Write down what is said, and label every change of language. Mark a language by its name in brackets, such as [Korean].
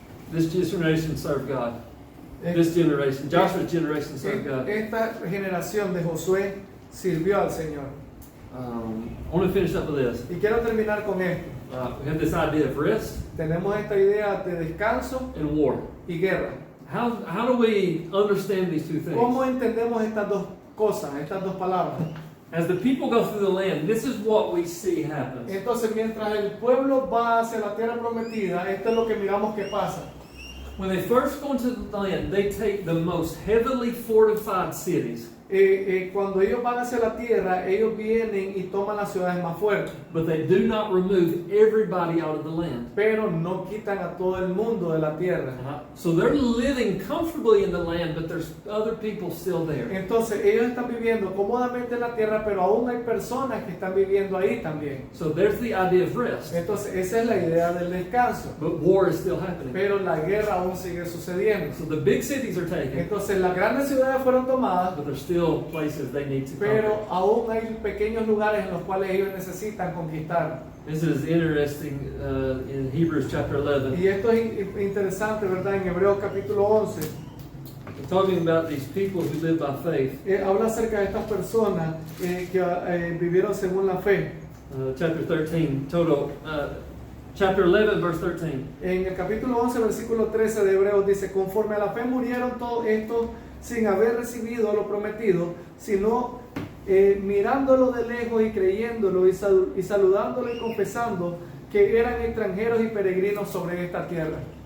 [English] This generation served God. This generation, Joshua's generation served God. [Spanish] Esta generación de Josué sirvió al Señor. [English] I want to finish up with this. [Spanish] Y quiero terminar con esto. [English] We have this idea of rest [Spanish] Tenemos esta idea de descanso [English] and war. [Spanish] y guerra. [English] How do we understand these two things? [Spanish] ¿Cómo entendemos estas dos cosas, estas dos palabras? [English] As the people go through the land, this is what we see happens. [Spanish] Entonces, mientras el pueblo va hacia la tierra prometida, esto es lo que miramos que pasa. [English] When they first go into the land, they take the most heavily fortified cities. [Spanish] cuando ellos van hacia la tierra, ellos vienen y toman las ciudades más fuertes, [English] but they do not remove everybody out of the land. [Spanish] pero no quitan a todo el mundo de la tierra. [English] So they're living comfortably in the land, but there's other people still there. [Spanish] Entonces ellos están viviendo cómodamente en la tierra, pero aún hay personas que están viviendo ahí también. [English] So there's the idea of rest, [Spanish] Entonces esa es la idea del descanso, [English] but war is still happening. [Spanish] pero la guerra aún sigue sucediendo. [English] So the big cities are taken, [Spanish] Entonces las grandes ciudades fueron tomadas, [English] but there's still places they need to [Spanish] pero [English] conquer. [Spanish] aún hay pequeños lugares en los cuales ellos necesitan conquistar. [English] This is interesting in Hebrews chapter 11. [Spanish] Y esto es interesante, ¿verdad? En Hebreos capítulo 11, [English] We're talking about these people who live by faith. [Spanish] habla acerca de estas personas que vivieron según la fe. [English] Chapter 13, total. Chapter 11, verse 13. [Spanish] En el capítulo 11, versículo 13 de Hebreos dice, conforme a la fe murieron todos estos sin haber recibido lo prometido, sino mirándolo de lejos y creyéndolo y saludándolo y confesando que eran extranjeros y peregrinos sobre esta tierra.